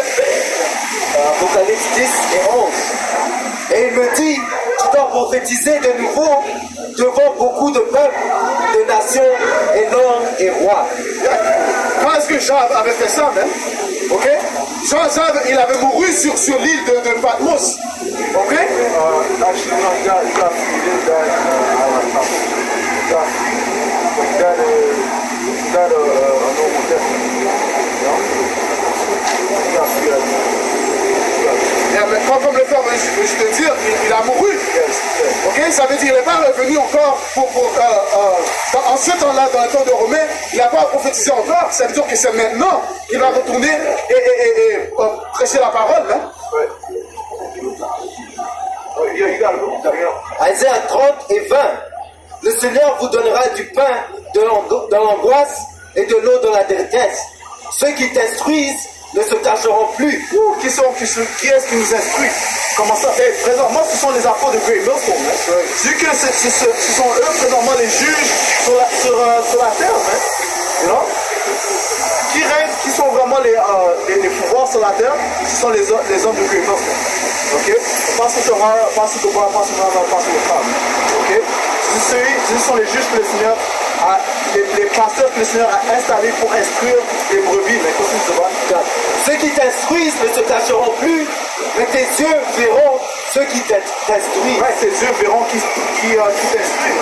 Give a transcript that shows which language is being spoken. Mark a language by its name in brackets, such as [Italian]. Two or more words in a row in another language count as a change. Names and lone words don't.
[French] Apocalypse 10 et 11. Et il me dit, tu dois prophétiser de nouveau devant beaucoup de peuples, de nations, et langues et rois. Quand est-ce que Jean avait fait ça, même? Ok? Jean, il avait mouru sur l'île de Patmos. Ok? [English] Actually, no, he got free. He didn't die. He got a normal death. He got free. [French] Mais comme le frère, je te dire, il a mouru. Ok, ça veut dire qu'il n'est pas revenu encore en ce temps-là, dans le temps de Romain, il n'a pas prophétisé encore. Ça veut dire que c'est maintenant qu'il va retourner et prêcher la parole. Isaiah 30 et 20. Le Seigneur vous donnera du pain dans l'angoisse et de l'eau dans la détresse. Ceux qui t'instruisent ne se cacheront plus. Qui est-ce qui nous instruit? Comment ça? Présentement, ce sont les apôtres de Great Millstone. Vu que ce sont eux, présentement, les juges sur la terre. [English] You know? [French] Qui règnent, qui sont vraiment les pouvoirs sur la terre, ce sont les hommes de Great Millstone. Ok? Pastor Sahara, Pastor Gobar, Pastor Mama, Pastor Wakam. Ok? Ce sont les juges que le Seigneur a, les pasteurs que le Seigneur a installés pour instruire les brebis. Mais continue de voir. Ceux qui t'instruisent ne se cacheront plus, mais tes yeux verront ceux qui t'instruisent. Ouais, tes yeux verront qui t'instruisent.